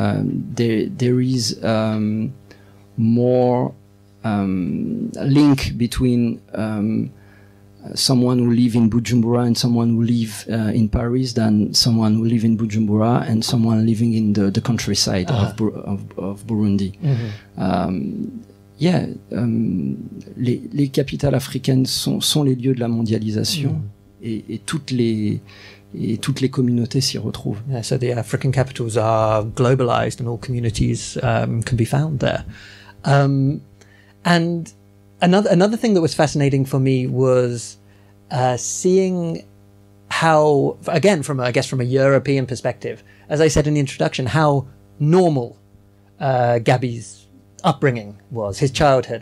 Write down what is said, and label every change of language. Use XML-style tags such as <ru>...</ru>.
<en>There is more link between someone who live in Bujumbura and someone who live in Paris than someone who live in Bujumbura and someone living in the countryside of Burundi.</en> <fr>Les capitales africaines sont les lieux de la mondialisation et toutes les communautés s'y retrouvent.</fr> <en>Yeah, so the African capitals are globalized and all communities can be found there. And another thing that was fascinating for me was seeing how, again, from a European perspective, as I said in the introduction, how normal Gabi's upbringing was, his childhood.</en>